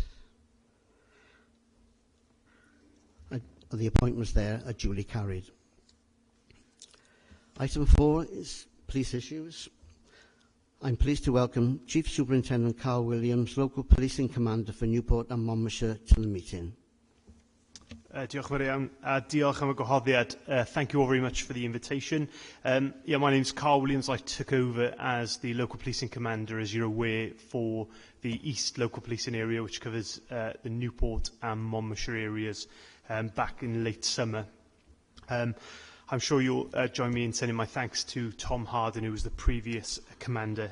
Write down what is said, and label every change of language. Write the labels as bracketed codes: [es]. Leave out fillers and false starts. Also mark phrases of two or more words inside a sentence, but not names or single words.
[en] The appointments there are duly carried. Item 4 is police issues. I'm pleased to welcome Chief Superintendent Carl Williams, Local Policing Commander for Newport and Monmouthshire, to the meeting. [cy] Diolch yn fawr iawn, a diolch am y gwahoddiad. [en] Thank you all very much for the invitation. My name is Carl Williams. I took over as the Local Policing Commander, as you're aware, for the East Local Policing Area, which covers the Newport and Monmouthshire areas, back in late summer. I'm sure you'll join me in sending my thanks to Tom Harden, who was the previous commander.